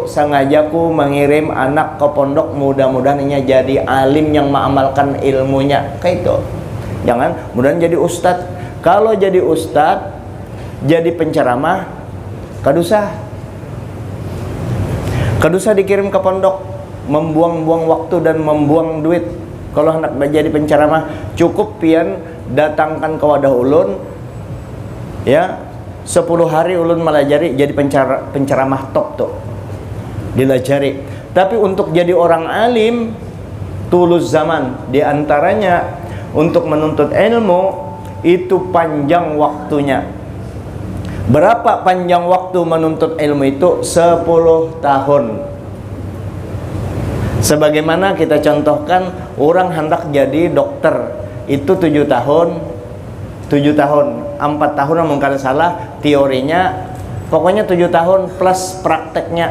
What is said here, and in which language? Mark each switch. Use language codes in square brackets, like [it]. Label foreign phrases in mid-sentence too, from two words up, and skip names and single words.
[id] Sengajaku mengirim anak ke pondok, mudah-mudahan ia jadi alim yang mengamalkan ilmunya. Kayak itu. [bjn] Jangan, mudah-mudahan jadi ustadz. Kalau jadi ustadz, jadi penceramah, kadusa dikirim ke pondok, membuang-buang waktu dan membuang duit. Kalau hendak jadi penceramah, cukup pian datangkan ke wadah ulun ya, 10 hari ulun melajari jadi penceramah top tuh dilajari. [id] Tapi untuk jadi orang alim tulus zaman, diantaranya untuk menuntut ilmu itu panjang waktunya. Berapa panjang waktu menuntut ilmu itu? 10 tahun. [bjn] Sebagaimana kita contohkan, orang hendak jadi dokter itu 7 tahun, 4 tahun namun kada salah teorinya, pokoknya 7 tahun plus prakteknya.